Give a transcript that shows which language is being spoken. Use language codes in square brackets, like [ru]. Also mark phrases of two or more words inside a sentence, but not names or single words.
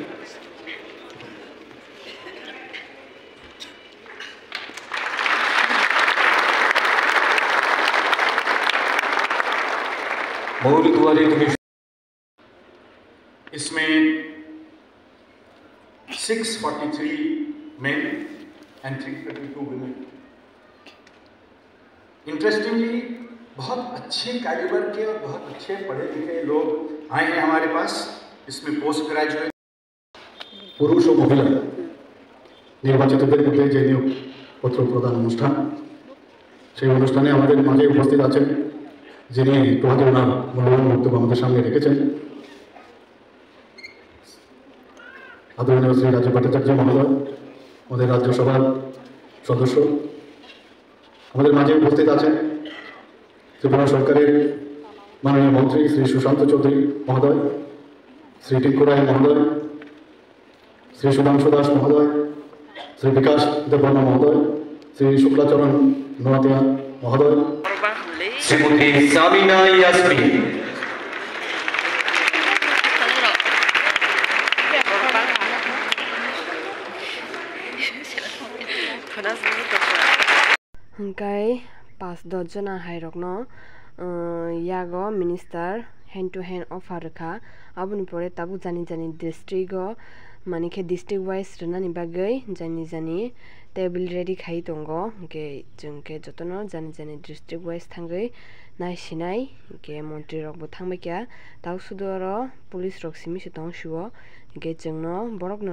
[bn] মৌল দুয়ারে তুমি [en] इसमें 643 men and 332 women। [hi] इंटरेस्टिंगली बहुत अच्छे कैलिबर के और बहुत अच्छे पढ़े लिखे लोग आए हैं हमारे पास। इसमें [en] post graduate [hi] पुरुष और महिला [bn] নির্বাচিতদের মধ্যে যে নিয়োগপত্র প্রদান অনুষ্ঠান, সেই অনুষ্ঠানে আমাদের মাঝে উপস্থিত আছেন যিনি তোমাদের ওনার মূল্যবান বক্তব্য আমাদের সামনে রেখেছেন আদরণীয় শ্রী রাজীব ভট্টাচার্য মহোদয়, আমাদের রাজ্যসভার সদস্য। আমাদের মাঝে উপস্থিত আছেন ত্রিপুরা সরকারের মাননীয় মন্ত্রী শ্রী সুশান্ত চৌধুরী মহোদয়, শ্রী টিঙ্কুরায় মহোদয়, শ্রী সুধাংশু দাস মহোদয়, শ্রী বিকাশ দেববর্মা মহোদয়, শ্রী শুক্লাচরণ নোয়াতিয়া মহোদয়, শ্রীমতী সাবিনা ইয়াসমিন। [trp] Hinkai 5-10 jona hairokno yago [en] minister hand to hand offer [trp] kha abuni pore tabu jani jani district go manike [en] district wise [trp] rana ni bagai jani [en] table ready [trp] khai tongo ke jungke jotono jani [en] district wise [trp] thangai nai sinai ke montri rok bo thangbai kya taw sudoro police rok simi se tong shuo ke jungno borok no